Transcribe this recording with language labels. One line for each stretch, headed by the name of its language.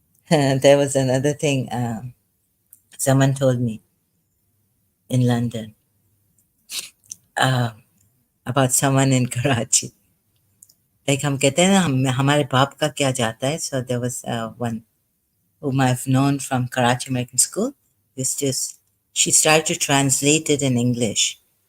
English: There was another thing someone told me in London uh, about someone in Karachi.
Hindi: Like हम कहते हैं ना हमारे बाप का क्या जाता है.
English: So there was one whom I've known from Karachi American School. Used to, she started to translate it in English.